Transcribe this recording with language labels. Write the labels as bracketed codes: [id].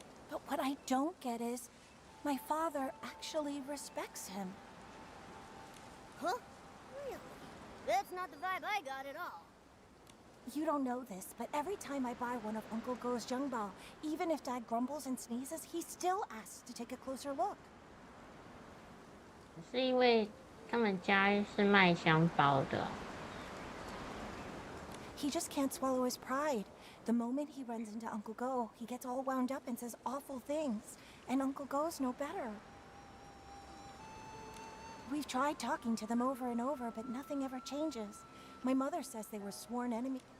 [en] But what I don't get is, my father actually respects him. Huh? Really? That's not the vibe I got at all. You don't know this, but every time I buy one of Uncle Go's Zhengbao, even if Dad grumbles and sneezes, he still asks to take a closer look. [zh] 是因为他们家是卖香包的。 [en] He just can't swallow his pride. The moment he runs into Uncle Go, he gets all wound up and says awful things. And Uncle Go's no better. We've tried talking to them over and over, but nothing ever changes. My mother says they were sworn enemies.